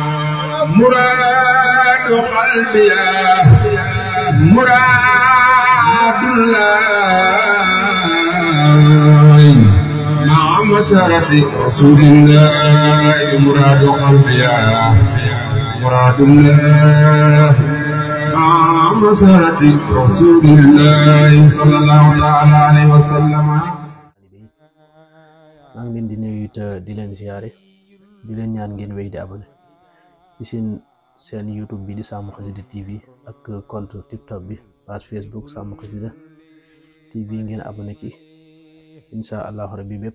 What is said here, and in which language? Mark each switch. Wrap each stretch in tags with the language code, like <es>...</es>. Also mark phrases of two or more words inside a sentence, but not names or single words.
<ar>مراد قلبي مراد الله مع مسرة رسول الله مراد قلبي مراد الله مسرة رسول الله صلى الله عليه وسلم.</ar> <wo>maa ngi leen di nuyu te di leen ziare di leen ñaan ngeen wéy di abonné ci seen YouTube bi di Sàmm Xasida TV ak compte TikTok bi page Facebook Sàmm Xasida TV ngeen abonné ci</wo> <ar>إن شاء الله ربي</ar> <wo>bépp</wo>